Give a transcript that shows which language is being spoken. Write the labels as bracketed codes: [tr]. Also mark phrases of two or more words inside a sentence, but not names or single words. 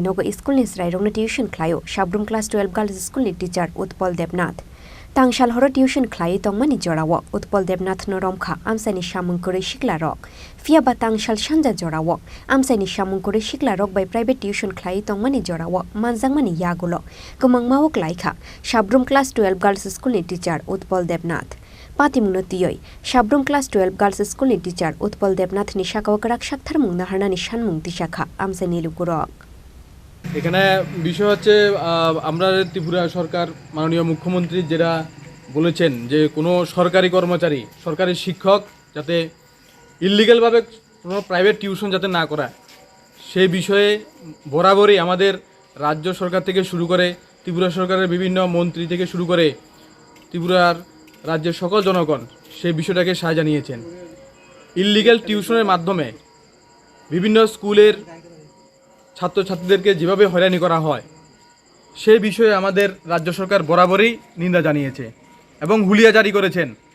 [trp] nogo school ni srairongna tuition klayo Shabrum class 12 girls school ni teacher Utpal Debnath Tangshal horo tuition khlai tongmani jorawo Utpal Debnath no romkha amsani shamung kore shiklarok fiaba tangshal shanja jorawo amsani shamung kore shiklarok [en] by private tuition [trp] khlai tongmani jorawo manjangmani yagulo kumangmawok laikha Shabrum class 12 girls school ni teacher Utpal Debnath Patimungno tiyoi Shabrum class 12 girls school ni teacher Utpal Debnath ni shakawakarak shakthar mungna harnani shanmung tishakha amsani lugurok [bn] এখানে বিষয় হচ্ছে আমরা ত্রিপুরা সরকার মাননীয় মুখ্যমন্ত্রী যেটা বলেছেন যে কোনো সরকারি কর্মচারী সরকারি শিক্ষক যাতে ইললিগ্যাল ভাবে কোনো [en] private tuition [bn] যাতে না করায় সেই বিষয়ে বরাবরই আমাদের রাজ্য সরকার থেকে শুরু করে ত্রিপুরা সরকারের বিভিন্ন মন্ত্রী থেকে শুরু করে ত্রিপুরার রাজ্যের সকল জনগণ সেই বিষয়টাকে সায় জানিয়েছেন ইললিগ্যাল টিউশনের মাধ্যমে বিভিন্ন স্কুলের ছাত্রছাত্রীদেরকে যেভাবে হয়রানি করা হয় সেই বিষয়ে আমাদের রাজ্য সরকার বরাবরই নিন্দা জানিয়েছে এবং হুলিয়া জারি করেছেন